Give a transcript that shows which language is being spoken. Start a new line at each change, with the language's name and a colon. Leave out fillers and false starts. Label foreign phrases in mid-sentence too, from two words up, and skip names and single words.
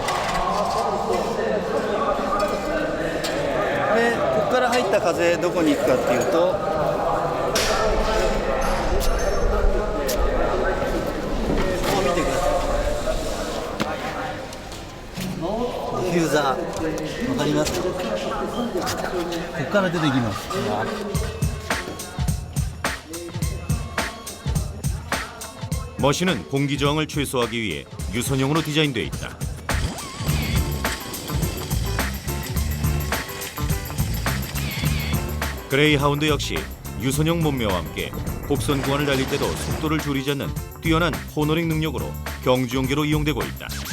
Japanese: でここから入った風どこに行くかっていうとここ見てください。ディフューザーわかりますか？ここから出てきます。
Korean: 머신은 공기 저항을 최소화하기 위해 유선형으로 디자인되어 있다. 그레이하운드 역시 유선형 몸매와 함께 곡선 구간을 달릴 때도 속도를 줄이지 않는 뛰어난 코너링 능력으로 경주용계로 이용되고 있다.